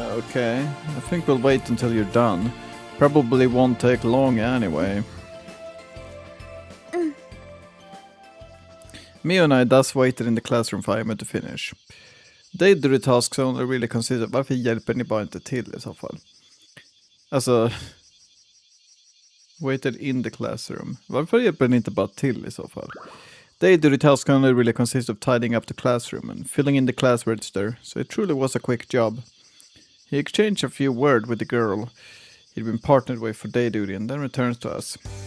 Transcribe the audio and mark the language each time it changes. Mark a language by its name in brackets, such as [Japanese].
[English] Okay. I think we'll wait until you're done. Probably won't take long anyway. Mio and I thus waited in the classroom for Ayumu to finish. Day duty tasks only really consist of... [Swedish] Varför hjälper ni bara inte till i så fall? Alltså... [English] Waited in the classroom. [Swedish] Varför hjälper ni inte bara till i så fall? [English] Day duty tasks only really consist of tidying up the classroom and filling in the class register, so it truly was a quick job. He exchanged a few words with the girl he'd been partnered with for day duty and then returns to us.